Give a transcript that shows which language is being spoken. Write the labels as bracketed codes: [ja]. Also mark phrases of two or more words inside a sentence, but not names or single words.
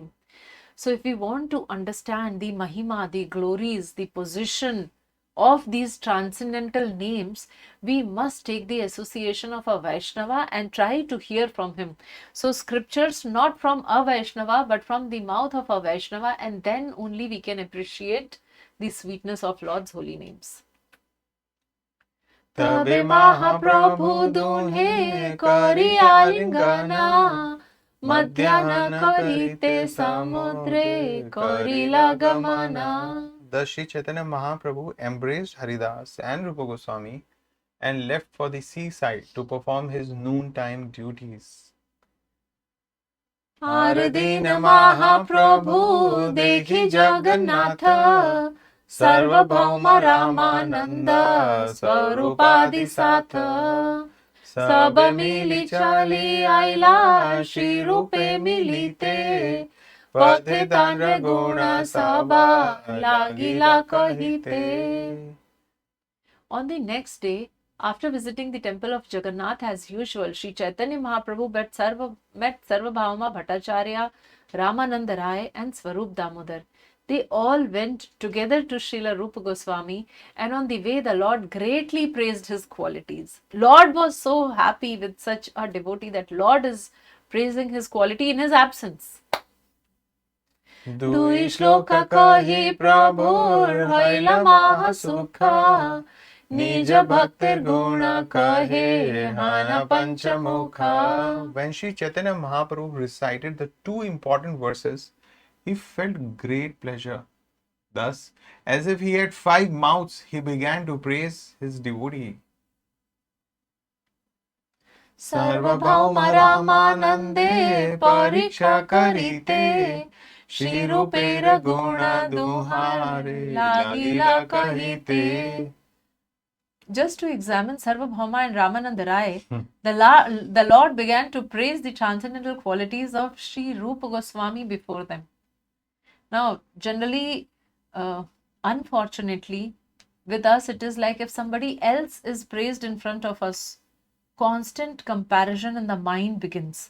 [en] So if we want to understand the Mahima, the glories, the position of these transcendental names, we must take the association of a Vaishnava and try to hear from him. So scriptures not from a Vaishnava but from the mouth of a Vaishnava, and then only we can appreciate the sweetness of Lord's holy names. [bn] তবে মহাপ্রভু দুহে করিয়া লিঙ্গনা, মধ্যাহ্ন করিতে সমুদ্রে করিলা গমনা. [en] Thus Sri Chaitanya Mahaprabhu embraced Haridas and Rupa Goswami and left for the seaside to perform his noontime duties. [bn] হর দিন মহাপ্রভু দেখী জগন্নাথ, সার্বভৌম রামানন্দ স্বরূপাদি সাথ. সব মিলী চলী আইলা শ্রী রূপে মিলিতে, পথে দান গুণ সবা লাগিলা কহিতে. [en] On the next day, after visiting the temple of Jagannath as usual, Sri Chaitanya Mahaprabhu met Sarvabhauma Bhattacharya, Ramananda Rai and Swarup Damodar. They all went together to Srila Rupa Goswami, and on the way the Lord greatly praised his qualities. Lord was so happy with such a devotee that Lord is praising his quality in his absence. [bn] দুই শ্লোক কহি প্রভুর হইলা মহাসুখা, নিজ ভক্তির গুণ কহে হানা পঞ্চমুখা. [en] When Sri Chaitanya Mahaprabhu recited the two important verses, he felt great pleasure. Thus, as if he had 5 mouths, he began to praise his devotee. [bn] সর্বভৌম রামানন্দে পরীক্ষা করিতে, শ্রী রূপের গুণ দুহারে লাগিলা কহিতে. [en] Just to examine Sarvabhauma and Ramananda Rai, the Lord began to praise the transcendental qualities of Sri Rupa Goswami before them. Now, generally, unfortunately, with us it is like if somebody else is praised in front of us, constant comparison in the mind begins.